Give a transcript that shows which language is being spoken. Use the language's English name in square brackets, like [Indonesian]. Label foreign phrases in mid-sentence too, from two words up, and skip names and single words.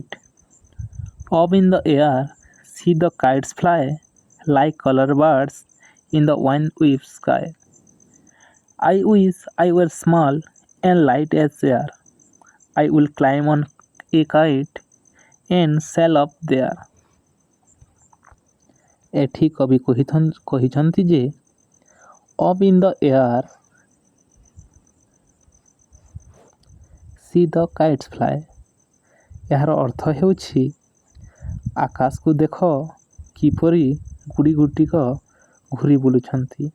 [English] Up in the air, see the kites fly like color birds in the windweave sky. I wish I were small and light as air. I will climb on a kite and sail up there. [Odia] ଏଠି କବି କହିଛନ୍ତି ଯେ [English] up in the air see the kites fly. [Odia] ଏହାର ଅର୍ଥ ହେଉଛି ଆକାଶକୁ ଦେଖ କିପରି ଗୁଡ଼ିକ ଘୁରି ବୁଲୁଛନ୍ତି।